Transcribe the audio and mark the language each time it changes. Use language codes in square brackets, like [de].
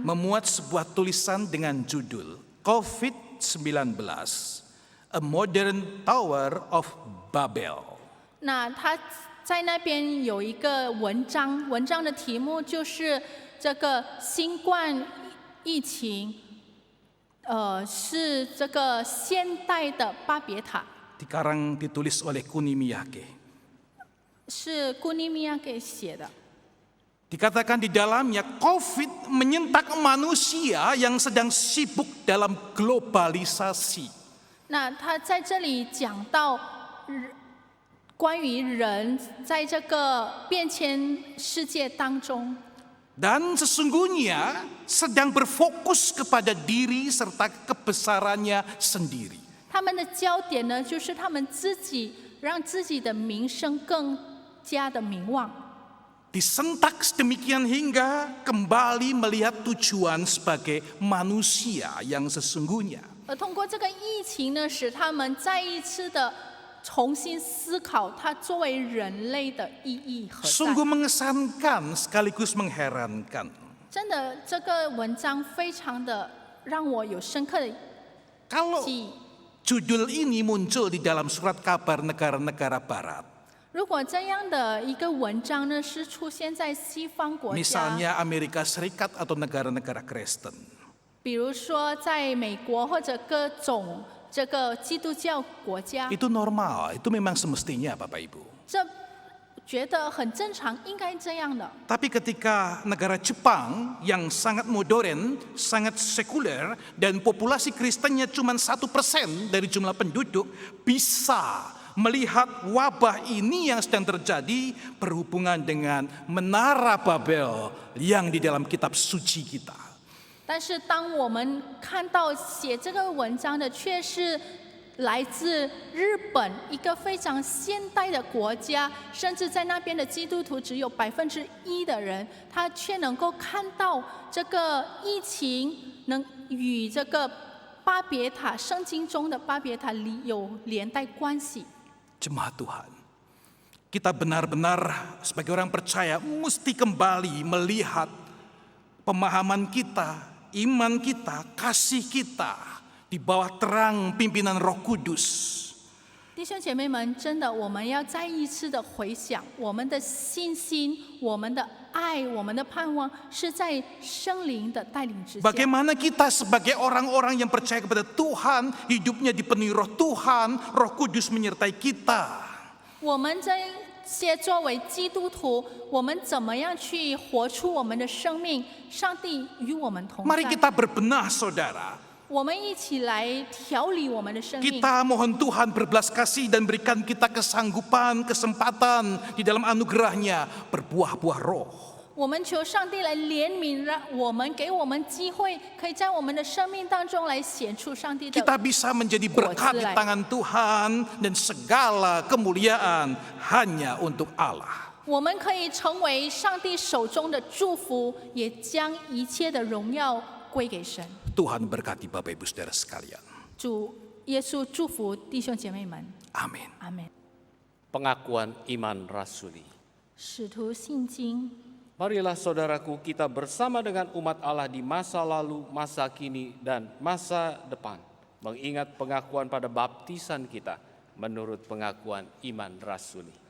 [id] Memuat sebuah tulisan dengan judul COVID-19, A Modern Tower of Babel. [zh] 那他在那边有一个文章，文章的题目就是这个新冠疫情，是这个现代的巴别塔， [id] Dikarang ditulis oleh Kunimiyake. [zh] 是古尼米亚给写的。 [id] Dikatakan di dalamnya COVID menyentak manusia yang sedang sibuk dalam globalisasi. [zh] 那他在这里讲到关于人在这个变迁世界当中， [id] Dan sesungguhnya sedang berfokus kepada diri serta kebesarannya sendiri. [zh] 他们的焦点呢，就是他们自己让自己的名声更加的名望。 [id] Disentak sedemikian hingga kembali melihat tujuan sebagai manusia yang sesungguhnya. [zh] 而通过这个疫情呢，使他们再一次的重新思考它作为人类的意义何 [id] Sungguh mengesankan sekaligus mengherankan. [zh] 真的，这个文章非常的让我有深刻的 [id] Kalau [zh] 记忆。 [id] judul ini muncul di dalam surat kabar negara-negara barat. [zh] 如果这样的一个文章呢，是出现在西方国家， [id] Misalnya Amerika Serikat atau negara-negara Kristen. [zh] 比如说在美国或者各种这个基督教国家， [id] Itu normal, itu memang semestinya Bapak Ibu. [zh] 这觉得很正常，应该这样的。 [id] Tapi ketika negara Jepang yang sangat modern, sangat sekuler, dan populasi Kristennya cuma 1% dari jumlah penduduk, bisa melihat wabah ini yang sedang terjadi berhubungan dengan Menara Babel yang di dalam kitab suci kita. [zh] 但是当我们看到写这个文章的却是来自日本一个非常现代的国家，甚至在那边的基督徒只有1%的人，他却能够看到这个疫情能与这个巴别塔圣经中的巴别塔有连带关系。 [id] Jemaat Tuhan, kita benar-benar sebagai orang percaya mesti kembali melihat pemahaman kita, iman kita, kasih kita di bawah terang pimpinan Roh Kudus. [zh] 弟兄姐妹们，真的，我们要再一次的回想，我们的信心、我们的爱、我们的盼望，是在圣灵的带领之下。 [id] Bagaimana kita sebagai orang-orang yang percaya kepada Tuhan, hidupnya dipenuhi Roh Tuhan, Roh Kudus menyertai kita. [zh] 我们这些作为基督徒，我们怎么样去活出我们的生命？上帝与我们同 [id] Mari [zh] 在。 [id] kita berbenah saudara. [zh] 我们一起来调理我们的生命。 [id] Kita mohon Tuhan berbelas kasih dan berikan kita kesanggupan, kesempatan di dalam anugerahnya berbuah-buah roh. [zh] 我们求上帝来怜悯，让我们给我们机会，可以在我们的生命当中来显出上帝的。 [id] Kita bisa menjadi berkat di tangan Tuhan dan segala kemuliaan hanya untuk Allah. [zh] 我们可以成为上帝手中的祝福，也将一切的荣耀归给神。 [id] Tuhan berkati Bapak Ibu Saudara sekalian. [zh] 主耶稣祝福弟兄姐妹们， [id] Amin. [zh] 阿门。 [id] Pengakuan iman rasuli. [zh] 使徒信经， [id] Marilah saudaraku, kita bersama dengan umat Allah di masa lalu, masa kini, dan masa depan, mengingat pengakuan pada baptisan kita menurut pengakuan iman rasuli.